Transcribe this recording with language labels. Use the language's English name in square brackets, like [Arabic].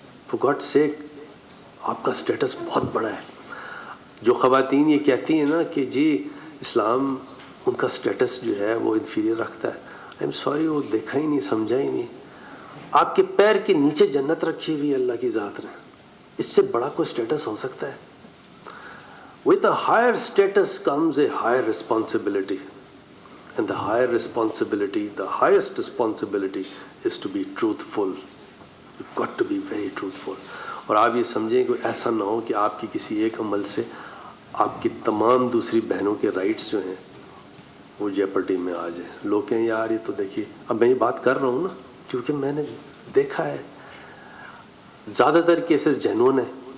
[English] for God sake, [Urdu] آپ کا status بہت بڑا ہے. جو خواتین یہ کہتی ہیں نا کہ جی اسلام ان کا سٹیٹس جو ہے وہ انفیریئر رکھتا ہے, [English] I am sorry, [Urdu] وہ دیکھا ہی نہیں, سمجھا ہی نہیں. آپ کے پیر کے نیچے جنت رکھی ہوئی ہے اللہ کی ذات نے, اس سے بڑا کوئی سٹیٹس ہو سکتا ہے؟ [English] With a higher status comes a higher responsibility. And the higher responsibility, the highest responsibility is to be truthful. You've got to be very truthful. [Urdu] اور آپ یہ سمجھیں کہ ایسا نہ ہو کہ آپ کی کسی ایک عمل سے آپ کی تمام دوسری بہنوں کے رائٹس جو ہیں وہ جیپرٹی میں آ جائیں. لوگ کہیں یار یہ تو دیکھیے, اب میں یہ بات کر رہا ہوں نا کیونکہ میں نے دیکھا ہے زیادہ تر کیسز جینوئن ہیں.